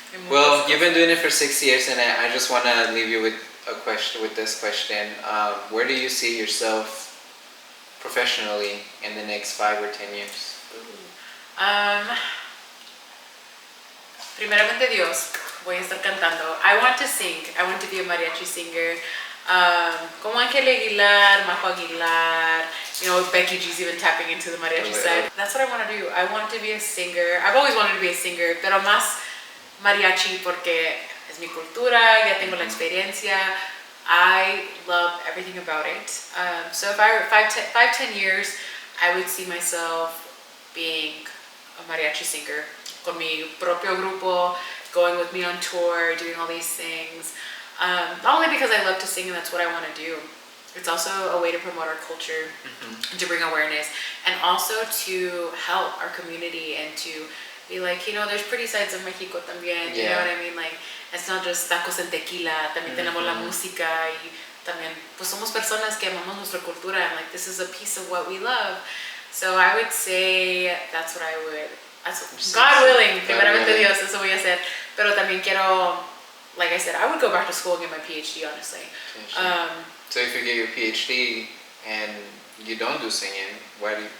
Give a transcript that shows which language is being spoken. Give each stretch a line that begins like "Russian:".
English: Well, you've been doing it for 6 years, and I just want to leave you with this question. Where do you see yourself professionally in the next 5 or 10 years?
Spanish: Primeramente Dios, voy a estar cantando.
English: I want to sing. I want to be a mariachi singer. Como Ángel Aguilar, Majo Aguilar, Becky G's even tapping into the mariachi side. That's what I want to do. I want to be a singer. I've always wanted to be a singer,
Spanish: pero más mariachi porque es mi cultura, ya tengo la experiencia.
English: I love everything about it. So if I were 5-10 years, I would see myself being a mariachi singer
Spanish: con mi propio grupo,
English: going with me on tour, doing all these things. Not only because I love to sing and that's what I want to do, it's also a way to promote our culture, and to bring awareness, and also to help our community and to be like, there's pretty sides of Mexico también, you know what I mean? Like, it's not just tacos
Spanish: en tequila, también tenemos la música y también, pues somos personas que amamos nuestra cultura
English: and like, this is a piece of what we love. So I would say that's what I would, God willing,
Spanish: primeramente Dios, eso voy a hacer. Pero también quiero,
English: like I said, I would go back to school and get my PhD, honestly. So if you get your PhD and you don't do singing, why do you?